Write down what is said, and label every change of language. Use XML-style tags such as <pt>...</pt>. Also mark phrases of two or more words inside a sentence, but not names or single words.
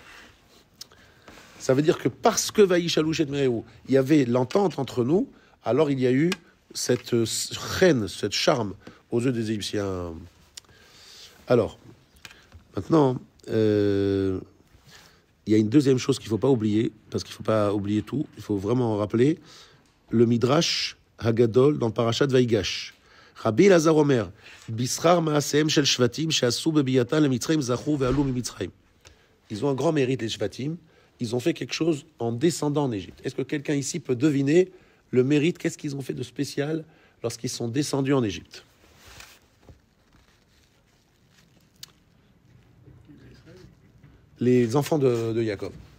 <fr>Ça veut dire que parce que Vaïchalouchet Réhou, il y avait l'entente entre nous, alors il y a eu cette reine, cette charme aux yeux des Égyptiens. Alors, maintenant, il y a une deuxième chose qu'il ne faut pas oublier, parce qu'il ne faut pas oublier tout, il faut vraiment rappeler le Midrash Hagadol dans le Parashat Vaïgash.</fr> <he>רבי אלעזר אומר, בשכר מעשיהם של שבטים, שעשו בביאתן למצרים זכו ועלו ממצרים.</he> <fr>Ils ont un grand mérite, les Shvatim. Ils ont fait quelque chose en descendant en Égypte. Est-ce que quelqu'un ici peut deviner le mérite? Qu'est-ce qu'ils ont fait de spécial lorsqu'ils sont descendus en Égypte? Les enfants de Jacob.</fr>